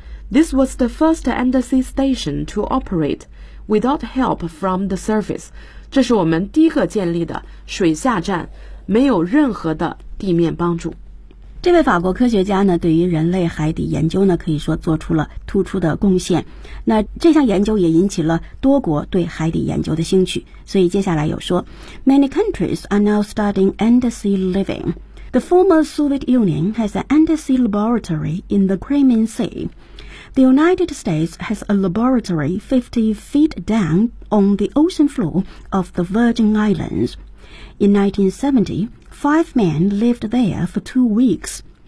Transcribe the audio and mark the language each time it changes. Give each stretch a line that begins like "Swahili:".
English: This was the first undersea station to operate without help from the surface.
Chinese: 这是我们第一个建立的水下站，没有任何的地面帮助。这位法国科学家呢，对于人类海底研究呢，可以说做出了突出的贡献。那这项研究也引起了多国对海底研究的兴趣。所以接下来有说
English: ,Many countries are now studying undersea living. The former Soviet Union has an undersea laboratory in the Crimean Sea. The United States has a laboratory 50 feet down on the ocean floor of the Virgin Islands. In 1970, 5 men lived there for 2 weeks.